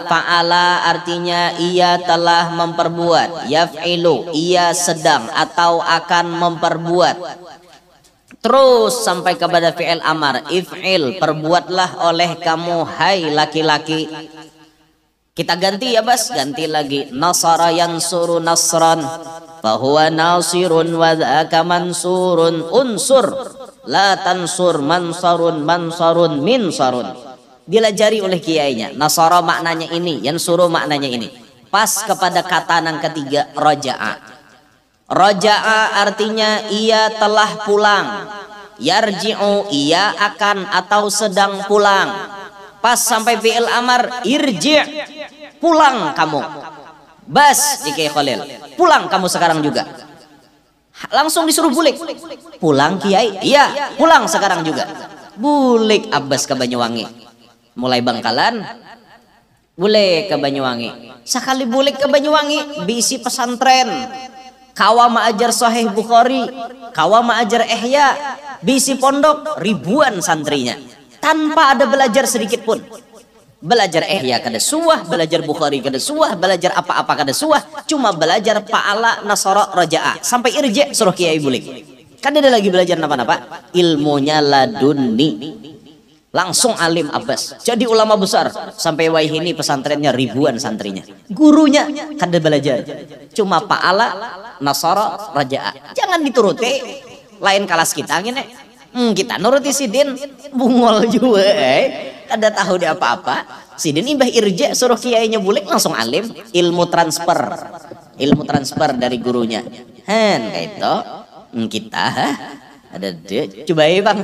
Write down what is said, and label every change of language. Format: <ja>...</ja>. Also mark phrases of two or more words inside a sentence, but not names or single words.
<id>Fa'ala artinya ia telah memperbuat. Yaf'ilu, ia sedang atau akan memperbuat. Terus sampai kepada</id> <ar>فعل أمر,</ar> <id>if'il, perbuatlah oleh kamu hai laki-laki. Kita ganti ya Bas, ganti lagi.</id> <ar>نصر ينصر نصرا فهو ناصر وذاك منصور. انصر لا تنصر منصر منصر منصر.</ar> <id>Dilajari oleh kiainya. Nasara maknanya ini, yansuru maknanya ini. Pas kepada kata yang ketiga, raja'a. Raja'a artinya ia telah pulang. Yarji'u ia akan atau sedang pulang. Pas sampai</id> <ar>فعل أمر ارجع'</ar> <id>pulang kamu. Bas Kiai Khalil pulang kamu sekarang juga. Langsung disuruh bulik. Pulang Kiai? Iya pulang sekarang juga. Bulik Abbas ke Banyuwangi. Mulai Bangkalan bulik ke Banyuwangi.</id> <bjn>Sekali bulik ke Banyuwangi bisi pesantren. Kawa ma'ajar Sahih Bukhari, kawa ma'ajar Ihya, bisi pondok ribuan santrinya. Tanpa ada belajar sedikit pun. Belajar Ihya kada suah, belajar Bukhari kada suah, belajar apa-apa kada suah, cuma belajar</bjn> <ar>فعل نصر رجع.</ar> <bjn>Sampai irji' suruh Kiai bulik. Kada ada lagi belajar napa-napa.</bjn> <id>Ilmunya laduni. Langsung alim Abbas. Jadi ulama besar. Sampai wahini pesantrennya ribuan santrinya. Gurunya kada belajar. Cuma</id> <ar>فعل نصر رجع.</ar> <id>Jangan dituruti. Lain kelas kita gini. Kita nuruti Sidin bungol juga kada tahu dia apa-apa. Sidin imbah irja suruh kiainya bulik langsung alim. Ilmu transfer dari gurunya. Kayak itu kita ada dia coba ya Bang.</id>